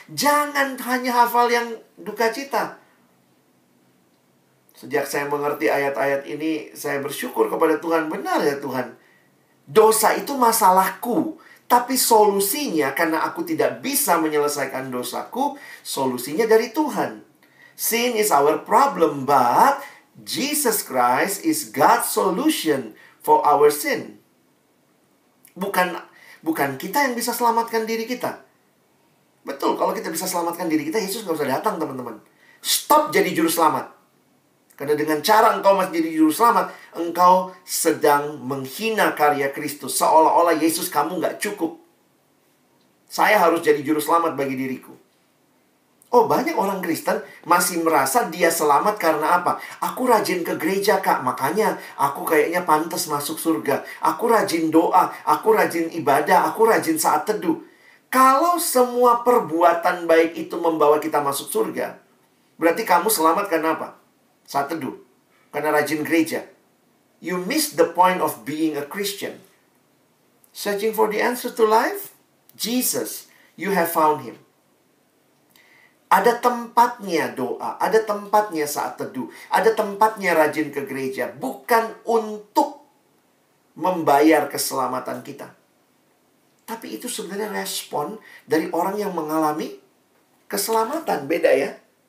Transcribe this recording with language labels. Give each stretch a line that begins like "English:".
Indonesian: Jangan hanya hafal yang duka cita. Sejak saya mengerti ayat-ayat ini, saya bersyukur kepada Tuhan. Benar ya Tuhan. Dosa itu masalahku. Tapi solusinya, karena aku tidak bisa menyelesaikan dosaku, solusinya dari Tuhan.
English: Sin is our problem, but Jesus Christ is God's solution for our sin.
Indonesian: Bukan kita yang bisa selamatkan diri kita. Betul, kalau kita bisa selamatkan diri kita, Yesus nggak usah datang, teman-teman. Stop jadi juru selamat. Karena dengan cara engkau masih jadi juru selamat, engkau sedang menghina karya Kristus. Seolah-olah Yesus kamu nggak cukup. Saya harus jadi juru selamat bagi diriku. Oh, banyak orang Kristen masih merasa dia selamat karena apa? Aku rajin ke gereja, Kak. Makanya aku kayaknya pantas masuk surga. Aku rajin doa, aku rajin ibadah, aku rajin saat teduh. Kalau semua perbuatan baik itu membawa kita masuk surga, berarti kamu selamat karena apa? Saat teduh. Karena rajin gereja.
English: You miss the point of being a Christian. Searching for the answer to life? Jesus. You have found Him.
Indonesian: Ada tempatnya doa, ada tempatnya saat teduh, ada tempatnya rajin ke gereja. Bukan untuk membayar keselamatan kita. Tapi itu sebenarnya respon dari orang yang mengalami keselamatan. Beda ya.